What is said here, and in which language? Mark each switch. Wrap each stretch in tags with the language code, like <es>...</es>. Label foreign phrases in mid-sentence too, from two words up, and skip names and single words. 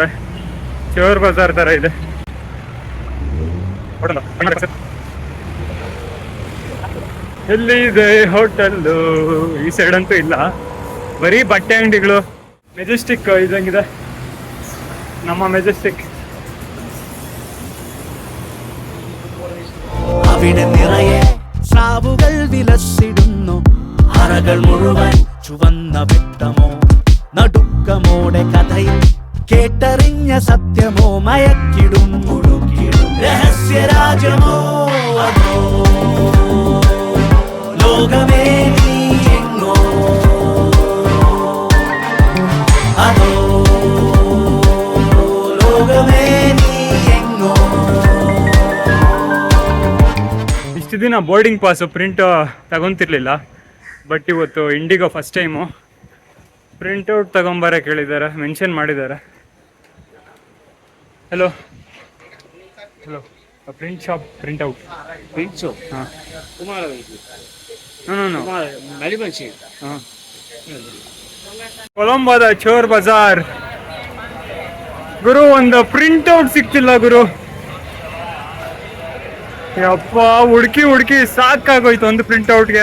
<kn>ಚೋರ್ ಬಜಾರ್ ಥರ ಇದೆ. ಎಲ್ಲಿ ಇದೆ ಹೋಟೆಲ್ಲು? ಈ ಸೈಡ್ ಅಂತೂ ಇಲ್ಲ, ಬರೀ ಬಟ್ಟೆ ಅಂಗಡಿಗಳು. ಮೆಜೆಸ್ಟಿಕ್ ಇದಂಗಿದೆ ನಮ್ಮ ಮೆಜೆಸ್ಟಿಕ್.</kn> <ml>അവിടെ നിറയെ സ്രാവുകൾ വിലസിടുന്നു. അറകൾ മുഴുവൻ ചുവന്ന വെട്ടമോ, നടുക്കമോടെ കഥയിൽ കേട്ടറിഞ്ഞ സത്യമോ, മയക്കിടും മുഴുക്കിടും രഹസ്യരാജമോ അതോ ലോകമേ നീ എങ്ങോ, അതോ ലോകമേ നീ എങ്ങോ.</ml> <kn>ಇಷ್ಟು ದಿನ</kn> <en>boarding pass print</en> <kn>ತಗೊತಿರ್ಲಿಲ್ಲ, ಬಟ್ ಇವತ್ತು ಇಂಡಿಗೋ</kn> <en>first time printout</en> <kn>ತಗೊಂಬರಕ್ಕೆ ಹೇಳಿದ್ದಾರೆ, ಮೆನ್ಷನ್ ಮಾಡಿದ್ದಾರೆ.</kn> <en>hello hello, print shop printout. Print shop. ಹಾಂ,</en> <kn>Kumara. ನೋ Malibanshi. ಹಾಂ. ಕೊಲಂಬೋದ ಚೋರ್ ಬಜಾರ್ ಗುರು. ಒಂದು ಪ್ರಿಂಟೌಟ್ ಸಿಕ್ತಿಲ್ಲ ಗುರು. ಯಪ್ಪ, ಹುಡುಕಿ ಸಾಕಾಗೋಯ್ತು ಒಂದು ಪ್ರಿಂಟೌಟ್ಗೆ.</kn>